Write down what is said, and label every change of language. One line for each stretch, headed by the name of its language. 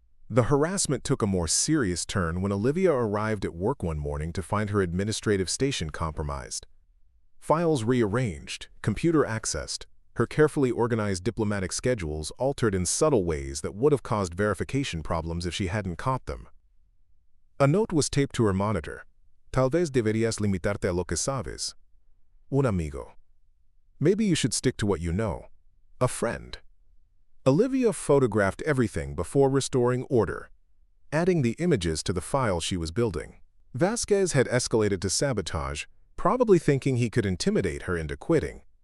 English: The harassment took a more serious turn when Olivia arrived at work one morning to find her administrative station compromised. Files rearranged, computer accessed, her carefully organized diplomatic schedules altered in subtle ways that would have caused verification problems if she hadn't caught them. A note was taped to her monitor.
Spanish: "Tal vez deberías limitarte a lo que sabes. Un amigo.
English: Maybe you should stick to what you know. A friend." Olivia photographed everything before restoring order, adding the images to the file she was building. Vasquez had escalated to sabotage, probably thinking he could intimidate her into quitting.